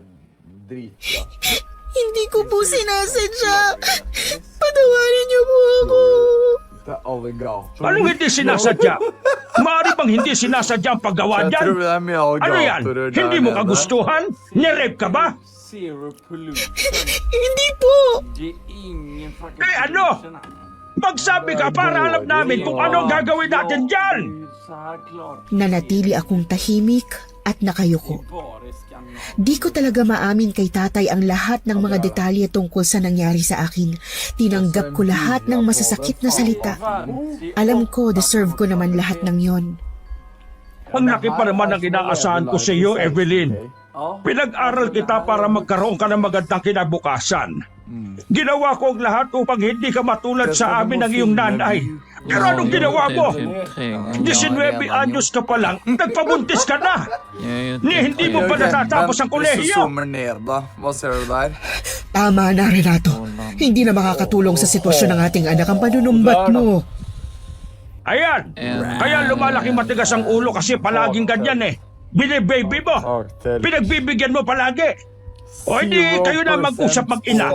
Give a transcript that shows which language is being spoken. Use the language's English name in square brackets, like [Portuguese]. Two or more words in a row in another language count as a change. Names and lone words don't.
[Filipino] Hindi ko po sinasadya. Patawarin niyo po ako. Anong hindi sinasadya? Maaari bang hindi sinasadya ang paggawa niyan? Ano yan? Hindi mo kagustuhan? Nirape ka ba? [English] zero pollution. [Filipino] Hindi po! [Swedish] Det är ingen fucking [Filipino] Eh, ano? [Swedish] pollution här. [Filipino] Magsabi ka para alam namin kung ano ang gagawin natin dyan! [Swedish] Det är ju så här klart. [Filipino] Nanatili akong tahimik at nakayuko. [Swedish] Bara skandal. [Filipino] Di ko talaga maamin kay tatay ang lahat ng mga detalye tungkol sa nangyari sa akin. Tinanggap ko lahat ng masasakit na salita. Alam ko, deserve ko naman lahat ng yon. Ang laki pa naman ang inaasahan ko sa iyo, Evelyn. Pinag-aral kita para magkaroon ka ng magandang kinabukasan. Ginawa ko ang lahat upang hindi ka matulad sa amin ng iyong nanay. Pero anong ginawa mo? 19 anyos ka pa lang, nagpabuntis ka na! Ni hindi mo pa natatapos ang kolehiyo! [Norwegian] Zoomer ner da. Hva ser du der? [Filipino] Tama na, Renato. Hindi na makakatulong sa sitwasyon ng ating anak ang panunumbat mo. Ayan! Kaya lumalaki matigas ang ulo kasi palaging ganyan eh. Binibaby mo! Pinagbibigyan mo palagi! O hindi kayo na mag-usap mag-ina.